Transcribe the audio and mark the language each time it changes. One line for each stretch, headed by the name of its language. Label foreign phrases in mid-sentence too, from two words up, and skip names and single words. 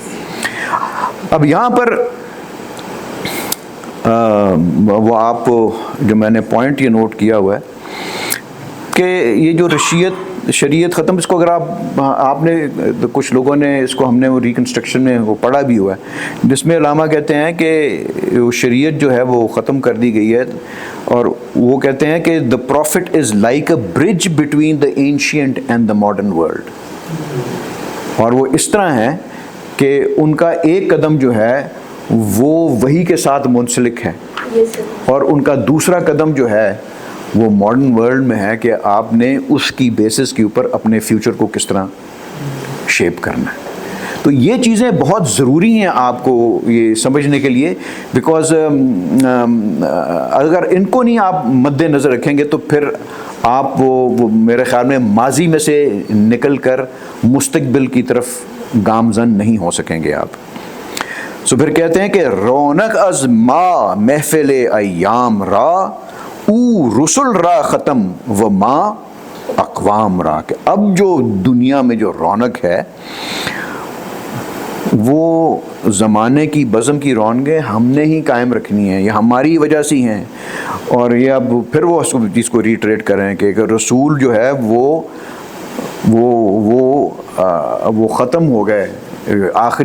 Urdu: اب یہاں پر وہ آپ جو میں نے پوائنٹ یہ نوٹ کیا ہوا ہے کہ یہ جو شریعت ختم, اس کو اگر آپ نے کچھ لوگوں نے اس کو ہم نے وہ ریکنسٹرکشن میں وہ پڑھا بھی ہوا ہے جس میں علامہ کہتے ہیں کہ شریعت جو ہے وہ ختم کر دی گئی ہے اور وہ کہتے ہیں کہ
English: the prophet is like a bridge between the ancient and the modern world.
Urdu: اور وہ اس طرح ہے کہ ان کا ایک قدم جو ہے وہ وحی کے ساتھ منسلک ہے اور ان کا دوسرا قدم جو ہے وہ
English: modern world
Urdu: میں ہے کہ آپ نے اس کی بیسس کے اوپر اپنے فیوچر کو کس طرح شیپ کرنا ہے. تو یہ چیزیں بہت ضروری ہیں آپ کو یہ سمجھنے کے لیے, بیکاز اگر ان کو نہیں آپ مد نظر رکھیں گے تو پھر آپ وہ میرے خیال میں ماضی میں سے نکل کر مستقبل کی طرف گامزن نہیں ہو سکیں گے آپ.
Persian: سو پھر کہتے ہیں کہ رونق از ما محفل ایام را او رسول را ختم و ما اقوام را.
Urdu: کہ اب جو دنیا میں جو رونق ہے وہ زمانے کی بزم کی رونقیں ہم نے ہی قائم رکھنی ہیں, یہ ہماری وجہ سے ہیں. اور یہ اب پھر وہ چیز کو ریٹریٹ کر رہے ہیں کہ رسول جو ہے وہ ختم ہو گئے, آخری